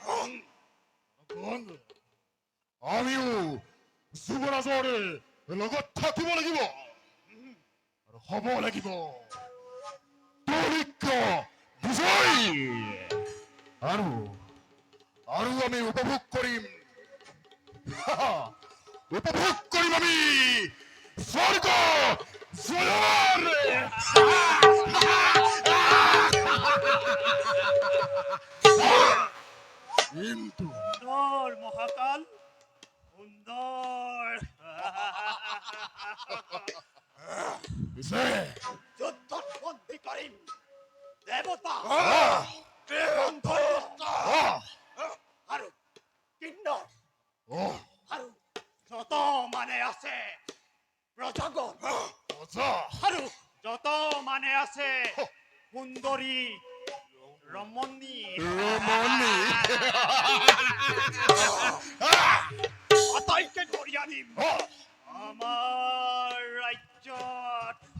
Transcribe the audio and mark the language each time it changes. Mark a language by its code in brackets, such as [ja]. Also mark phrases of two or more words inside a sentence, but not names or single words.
[as] আমিও যুবৰাজৰ লগত থাকিব লাগিব আৰু হ'ব লাগিব দৈনিক বিজয়ী আৰু আৰু আমি উপভোগ কৰিম উপভোগ কৰিম আমি স্বৰ্গ জয়ৰ কিন্তু সুন্দর মহাকাল সুন্দর পিছে যুদ্ধত বন্দী করিম দেবতা আৰু কিন্নর আৰু যত মানে আছে প্ৰজাগণ আৰু যত মানে আছে সুন্দৰী ৰমণী আটাইকে ধৰি আনিম আমাৰ ৰাজ্যত